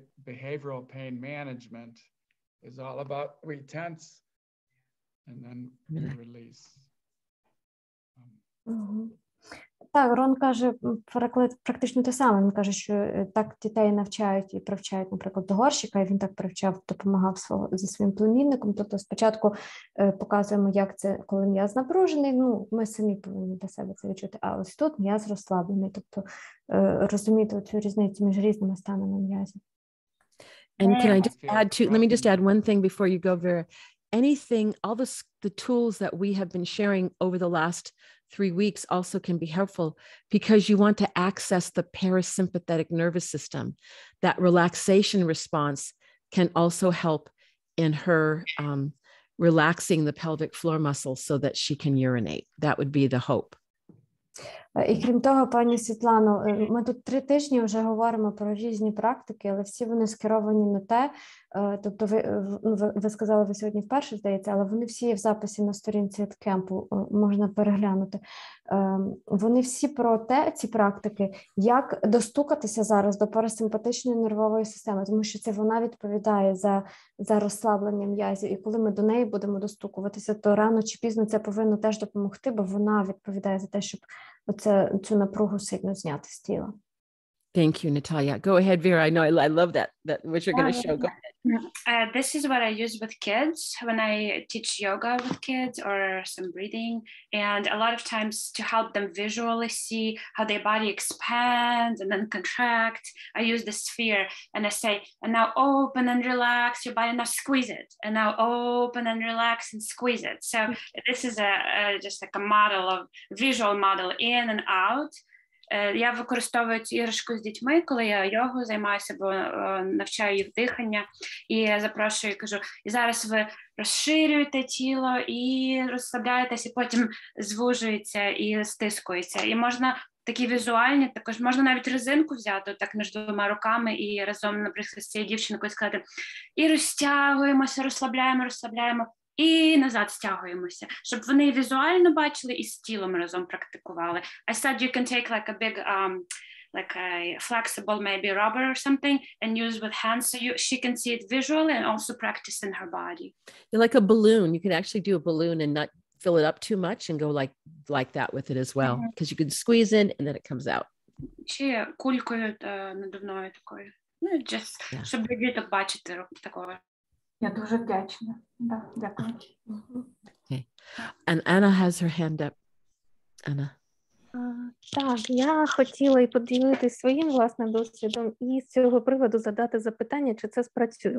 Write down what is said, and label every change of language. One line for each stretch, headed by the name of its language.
English: Behavioral pain management is all about we tense and then we release.
Ukrainian: Так, Рон каже практично те саме. Він каже, що так дітей навчають і привчають, наприклад, до горщика, і він так привчав, допомагав зі своїм племінником. Тобто спочатку показуємо, як це, коли м'яз напружений, ми самі повинні для себе це відчути, а ось тут м'яз розслаблений. Тобто розуміти цю різницю між різними станами м'язів.
English: And can I just let me just add one thing before you go, Vera. Anything, all the tools that we have been sharing over the last 3 weeks also can be helpful because you want to access the parasympathetic nervous system. That relaxation response can also help in her relaxing the pelvic floor muscle so that she can urinate. That would be the hope.
Ukrainian: І крім того, пані Світлано, ми тут 3 тижні вже говоримо про різні практики, але всі вони скеровані на те, тобто ви сказали, ви сьогодні вперше, здається, але вони всі є в записі на сторінці кемпу, можна переглянути. Вони всі про те, ці практики, як достукатися зараз до парасимпатичної нервової системи, тому що це вона відповідає за розслаблення м'язів, і коли ми до неї будемо достукуватися, то рано чи пізно це повинно теж допомогти, бо вона відповідає за те, щоб цю напругу сильно зняти з тіла.
English: Thank you, Natalia. Go ahead, Vera. I know I love that what you're going to show. Go ahead. This is what I use with kids when I teach yoga with kids or some breathing. And a lot of times to help them visually see how their body expands and then contract, I use the sphere and I say, and now open and relax your body, now squeeze it. And now open and relax and squeeze it. So this is just like a model of visual model in and out.
Ukrainian: Я використовую цю іграшку з дітьми, коли я йогою займаюся, бо навчаю їх дихання, і я запрошую, кажу, і зараз ви розширюєте тіло і розслабляєтесь, і потім звужується і стискується. І можна такі візуальні, також можна навіть резинку взяти так між 2 руками і разом, наприклад, з цією дівчинкою сказати, і розтягуємося, розслабляємо, і назад стягуємося, щоб вони візуально бачили і з тілом разом практикували.
English: I said you can take like a big, like a flexible maybe rubber or something and use with hands so she can see it visually and also practice in her body. You're like a balloon. You can actually do a balloon and not fill it up too much and go like that with it as well, because you can squeeze in and then it comes out.
Ukrainian: Чи кулькою надувною такою.
English: Just,
Ukrainian: щоб діток бачити такого. Я дуже вдячна. Да, дякую.
English: Okay. And Anna has her hand up. Anna.
Ukrainian: Так, я хотіла і поділитися своїм власним досвідом і з цього приводу задати запитання, чи це спрацює.